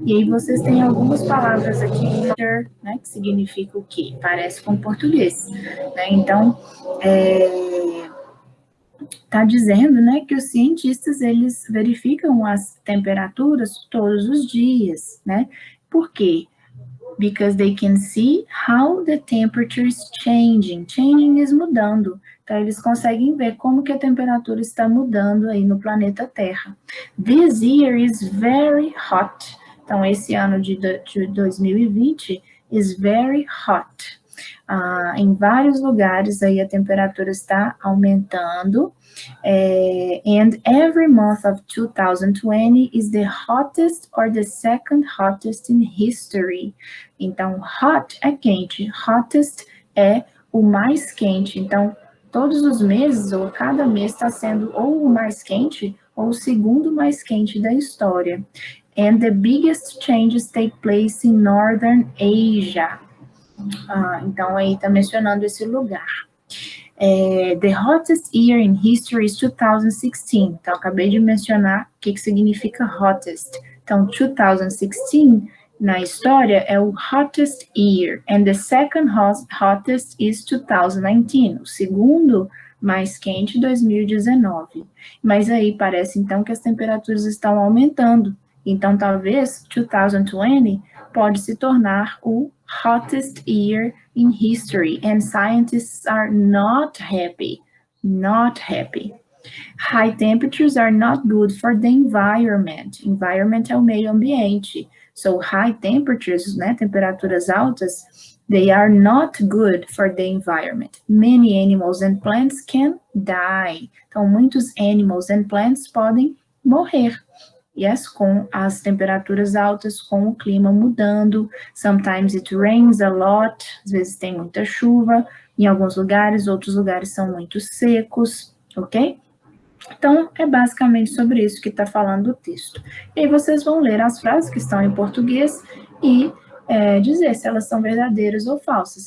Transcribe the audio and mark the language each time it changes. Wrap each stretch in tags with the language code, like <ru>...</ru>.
<pt>E aí vocês têm algumas palavras aqui, winter, né, que significa o quê? Parece com português. Né? Então, está dizendo, né, que os cientistas, eles verificam as temperaturas todos os dias, né? Por quê?</pt> <en>because they can see how the temperature is changing.</en> <pt>Changing is mudando. Então, eles conseguem ver como que a temperatura está mudando aí no planeta Terra.</pt> <en>This year is very hot.</en> <pt>Então, esse ano de 2020</pt> <en>is very hot.</en> <pt>Em vários lugares aí a temperatura está aumentando.</pt> <en>And every month of 2020 is the hottest or the second hottest in history.</en> <pt>Então, hot é quente, hottest é o mais quente. Então, todos os meses, ou cada mês, está sendo ou o mais quente, ou o segundo mais quente da história.</pt> <en>And the biggest changes take place in Northern Asia.</en> <pt>Então, aí está mencionando esse lugar.</pt> <en>The hottest year in history is 2016.</en> <pt>Então, acabei de mencionar o que significa hottest. Então, 2016, na história, é o hottest year.</pt> <en>And the second hottest is 2019.</en> <pt>O segundo mais quente, 2019. Mas aí parece, então, que as temperaturas estão aumentando. Então, talvez 2020 pode se tornar o</pt> <en>hottest year in history, and scientists are not happy. Not happy. High temperatures are not good for the environment.</en> <pt>Environment é o meio ambiente.</pt> <en>So, high temperatures,</en> <pt>né, temperaturas altas,</pt> <en>they are not good for the environment. Many animals and plants can die.</en> <pt>Então, muitos</pt> <en>animals and plants</en> <pt>podem morrer. Yes, com as temperaturas altas, com o clima mudando.</pt> <en>Sometimes it rains a lot.</en> <pt>Às vezes tem muita chuva. Em alguns lugares, outros lugares são muito secos, ok? Então, é basicamente sobre isso que está falando o texto. E aí vocês vão ler as frases que estão em português e dizer se elas são verdadeiras ou falsas.</pt>